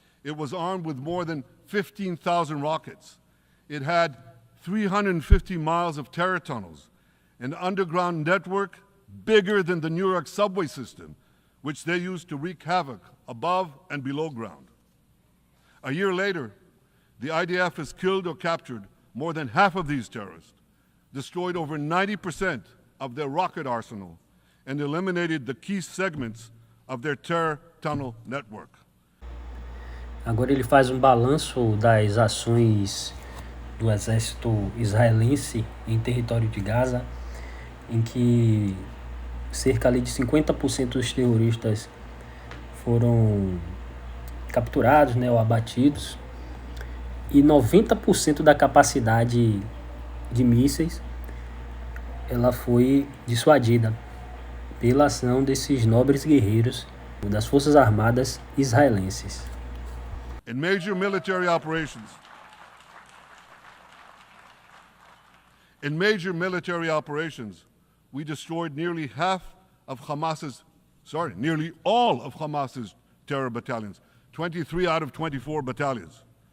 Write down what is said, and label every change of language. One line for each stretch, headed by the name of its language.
English: It was armed with more than 15,000 rockets. It had 350 miles of terror tunnels, an underground network bigger than the New York subway system, which they used to wreak havoc above and below ground. A year later, the IDF has killed or captured more than half of these terrorists, destroyed over 90% of their rocket arsenal, and eliminated the key segments of their terror tunnel network.
Portuguese: Agora ele faz um balanço das ações do exército israelense em território de Gaza, em que cerca ali de 50% dos terroristas foram capturados, né, ou abatidos, e 90% da capacidade de mísseis ela foi dissuadida pela ação desses nobres guerreiros das Forças Armadas israelenses.
English: In major military operations, we destroyed nearly all of Hamas's terror battalions, 23 out of 24 battalions.